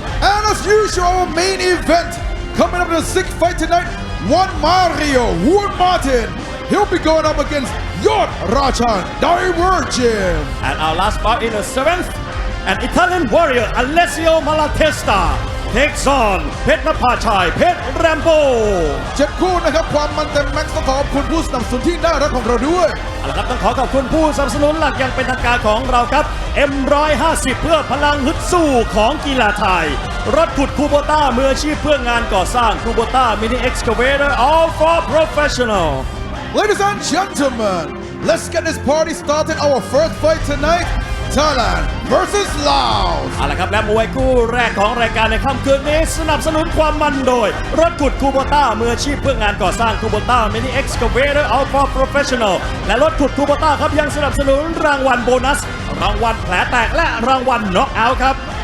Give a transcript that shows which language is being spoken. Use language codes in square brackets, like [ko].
[en] And as usual our main event coming up in the sixth fight tonight one Mario Hวนมาต he'll be going up against Yod Rachan Divergent And our last bout in the seventh an Italian warrior Alessio Malatesta takes on เพชรนภาชัยเพชรแรมโบ [th] 7 คู่นะครับความมันเต็มแม็กซ์ต้องขอบคุณผู้สนับสนุนที่น่ารักของเราด้วย เอาละครับต้องขอขอบคุณผู้สนับสนุนหลักอย่างเป็นทางการของเราครับ M150 เพื่อพลังฮึดสู้ของกีฬาไทยรถขุดคูโบต้ามืออาชีพเพื่องานก่อสร้างคูโบต้ามินิเอ็กซ์คาเวเตอร์ [en] all for professional Ladies and gentlemen let's get this party started our first fight tonight Thailand versus Laos [th] เอาละครับและมวยคู่แรกของรายการในค่ำคืนนี้สนับสนุนความมันโดยรถขุดคูโบต้ามืออาชีพเพื่องานก่อสร้างคูโบต้ามินิเอ็กซ์คาเวเตอร์ [en] all for professional [th] และรถขุดคูโบต้าครับยังสนับสนุนรางวัลโบนัสรางวัลแผลแตกและรางวัลน็อกเอาท์ครับ